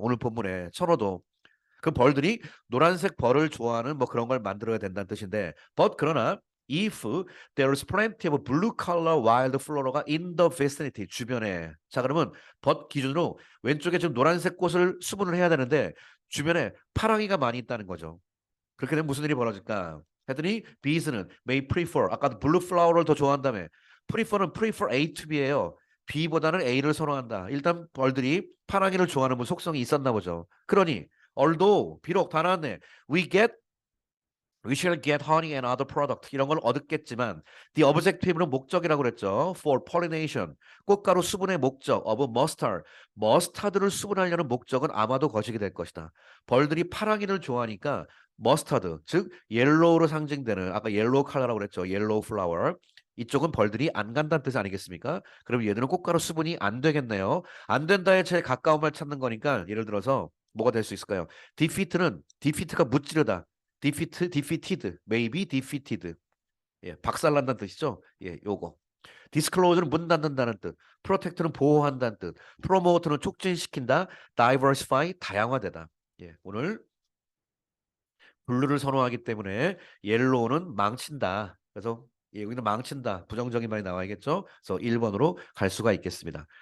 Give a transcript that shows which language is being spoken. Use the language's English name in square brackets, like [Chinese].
[Korean] 오늘 본문에 천호도 그 벌들이 노란색 벌을 좋아하는 뭐 그런 걸 만들어야 된다는 뜻인데, 그러나 [English] if there is plenty of blue color wild flor가 in the vicinity [Korean] 주변에 자 그러면 기준으로 왼쪽에 지금 노란색 꽃을 수분을 해야 되는데 주변에 파랑이가 많이 있다는 거죠. 그렇게 되면 무슨 일이 벌어질까? 했더니 bees는 [English] may prefer [Korean] 아까 [English] blue flower [Korean] 를 더 좋아한다며 prefer는 [English] prefer A to B [Korean] 예요. B보다는 A를 선호한다. 일단 벌들이 파랑이를 좋아하는 속성이 있었나 보죠. 그러니 although 비록 다 나왔네. [English] We shall get honey and other product [Korean] 이런 걸 얻겠지만 [English] the objective는 [Korean] 목적이라고 그랬죠. [English] For pollination [Korean] 꽃가루 수분의 목적 [English] of mustard [Korean] 머스타드를 수분하려는 목적은 아마도 거시기 될 것이다. 벌들이 파랑이를 좋아하니까 머스타드 즉 옐로우로 상징되는 아까 옐로우 컬러라고 그랬죠. 옐로우 플라워 이쪽은 벌들이 안 간다는 뜻 아니겠습니까? 그럼 얘들은 꽃가루 수분이 안 되겠네요. 안 된다에 제일 가까운 말 찾는 거니까 예를 들어서 뭐가 될 수 있을까요? [English] defeat가 [Korean] 무찌르다. [English] defeated, maybe defeated. [Korean] 예, 박살난다는 뜻이죠. 예, 요거. 디스클로저는 문 닫는다는 뜻, 프로텍트는 보호한다는 뜻, 프로모트는 촉진시킨다, 다이버시파이 다양화되다. 예, 오늘 블루를 선호하기 때문에 옐로우는 망친다. 그래서 예, 여기는 망친다. 부정적인 말이 나와야겠죠. 그래서 1번으로 갈 수가 있겠습니다.